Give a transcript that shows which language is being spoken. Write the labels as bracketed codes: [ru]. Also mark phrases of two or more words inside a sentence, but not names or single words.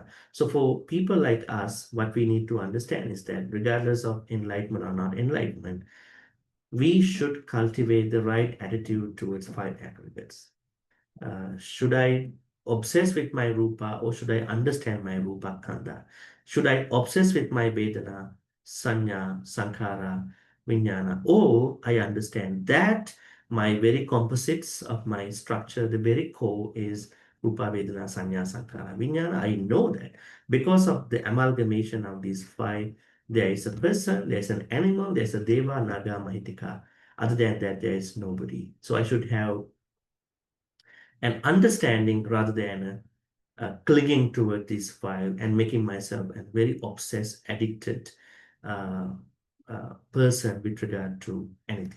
[en] So for people like us, what we need to understand is that regardless of enlightenment or not enlightenment, we should cultivate the right attitude towards five aggregates. Should I obsess with my rupa or should I understand my [pi] rupa kanda? [en] Should I obsess with my [pi] vedana, sanya, sankhara, vijnana, [en] or I understand that my very composites of my structure, the very core is [pi] rupa, vedana, sanya, sankhara, vijnana. [en] I know that because of the amalgamation of these five, there is a person, there's an animal, there's a [pi] deva, naga, mahitika. [en] Other than that, there is nobody. So I should have an understanding rather than clinging toward these five and making myself a very obsessed, addicted person with regard to anything.